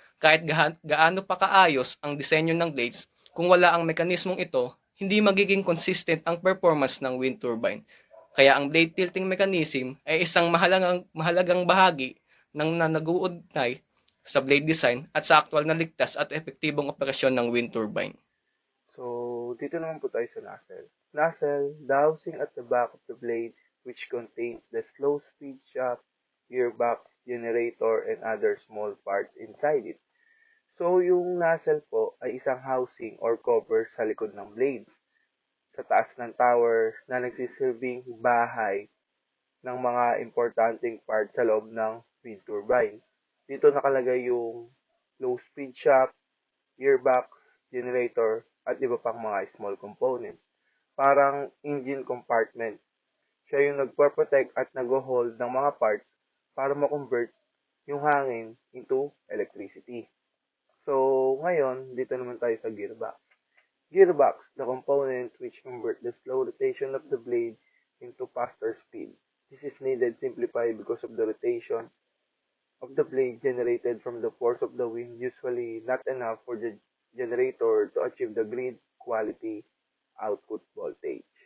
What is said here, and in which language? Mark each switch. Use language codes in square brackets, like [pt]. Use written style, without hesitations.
[tl] Kahit gaano pa kaayos ang disenyo ng blades, kung wala ang mekanismong ito, hindi magiging consistent ang performance ng wind turbine. Kaya ang blade tilting mechanism ay isang mahalagang bahagi ng nag-uugnay sa blade design at sa aktual na ligtas at epektibong operasyon ng wind turbine. So, dito naman po tayo sa nacelle. [en] Nacelle, the housing at the back of the blade, which contains the slow speed shaft, gearbox, generator, and other small parts inside it. [tl] So, yung nacelle po ay isang housing or cover sa likod ng blades, sa taas ng tower na nagsisilbing bahay ng mga importanteng parts sa loob ng wind turbine. Dito nakalagay yung low speed shaft, gearbox, generator, at iba pang mga small components. Parang engine compartment. Siya yung nagpo-protect at nag-hold ng mga parts para ma-convert yung hangin into electricity. So, ngayon, dito naman tayo sa gearbox. [en] Gearbox, the component which convert the slow rotation of the blade into faster speed. This is needed simplify because of the rotation of the blade generated from the force of the wind, usually not enough for the generator to achieve the grid quality output voltage.